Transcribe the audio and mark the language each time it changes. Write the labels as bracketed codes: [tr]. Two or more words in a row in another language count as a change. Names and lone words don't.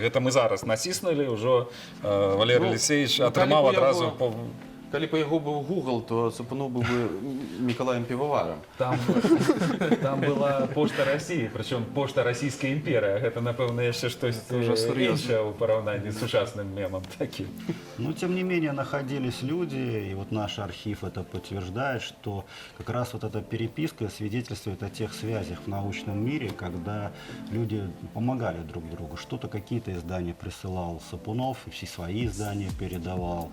[be] Гэта мы зараз націснулі, ўжо Валерый Алексеевич атрымаў адразу... Калі па яго быў Google, то Сапунов быў бы Мікалаем Піваварам. Там была пошта Расіі, прычым пошта Расійская імперія. Гэта, напэўна, яшчэ штось іншае ў параўнанні з сучасным мемам такім. [ru] Но, тем не менее, находились люди, и вот наш архив это подтверждает, что как раз вот эта переписка свидетельствует о тех связях в научном мире, когда люди помогали друг другу. Что-то, какие-то издания присылал Сапунов, и все свои издания передавал.